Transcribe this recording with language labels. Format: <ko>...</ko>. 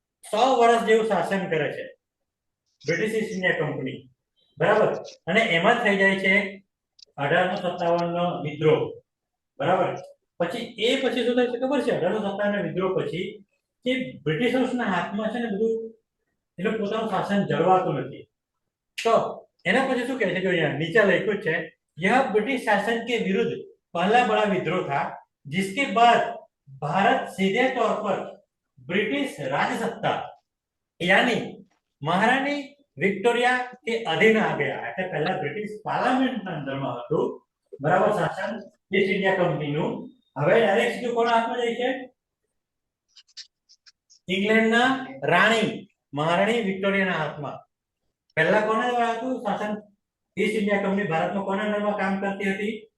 <gu>100 વર્ષ જેવું શાસન કરે છે બ્રિટિશ ઈસ્ટ ઇન્ડિયા કંપની, બરાબર? અને એમાં થઈ જાય છે 1857 નો વિદ્રોહ, બરાબર? પછી શું થાય છે ખબર છે? 1857 ના વિદ્રોહ પછી કે બ્રિટિશર્સના હાથમાં છે ને બધું, એટલે પોતાનું શાસન જળવાતું નથી. તો એના પછી શું કહે છે? જો અહીંયા નીચે લખ્યું છે,</gu> <hi>यह ब्रिटिश शासन के विरुद्ध पहला बड़ा विद्रोह था, जिसके बाद भारत सीधे तौर पर ब्रिटिश राजसत्ता यानी महारानी विक्टोरिया के अधीन आ गया.</hi> <gu>એટલે પહેલા બ્રિટિશ પાર્લામેન્ટના અંદરમાં હતું, બરાબર, શાસન ઈસ્ટ ઇન્ડિયા કંપનીનું. હવે ડાયરેક્ટ સીધું કોના હાથમાં જાય છે? ઇંગ્લેન્ડના રાણી મહારાણી વિક્ટોરિયાના હાથમાં. પહેલા કોના દ્વારા હતું શાસન? ઈસ્ટ ઇન્ડિયા કંપની ભારતમાં કોના અંડરમાં કામ કરતી હતી?</gu>